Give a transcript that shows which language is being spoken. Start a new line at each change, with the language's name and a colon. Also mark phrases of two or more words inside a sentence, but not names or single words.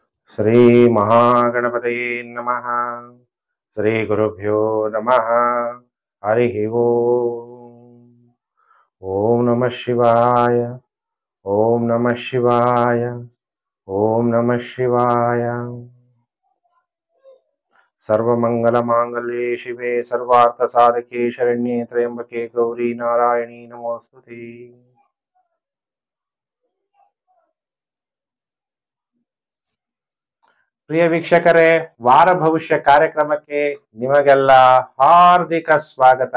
Sanskrit: ಶ್ರೀ ಮಹಾಗಣಪತಯೇ ನಮಃ. ಶ್ರೀ ಗುರುಭ್ಯೋ ನಮಃ. ಹರಿ ಓಂ. ಓಂ ನಮಃ ಶಿವಾಯ. ಓಂ ನಮಃ ಶಿವಾಯ. ಓಂ ನಮಃ ಶಿವಾಯ. ಸರ್ವಮಂಗಲ ಮಾಂಗಲ್ಯೆ ಶಿವೆ ಸರ್ವಾರ್ಥ ಸಾಧಕೆ ಶರಣ್ಯೆ ತ್ರ್ಯಂಬಕೆ ಗೌರಿ ನಾರಾಯಣಿ ನಮೋಸ್ತುತೆ.
Kannada: ಪ್ರಿಯ ವೀಕ್ಷಕರೇ, ವಾರ ಭವಿಷ್ಯ ಕಾರ್ಯಕ್ರಮಕ್ಕೆ ನಿಮಗೆಲ್ಲ ಹಾರ್ದಿಕ ಸ್ವಾಗತ.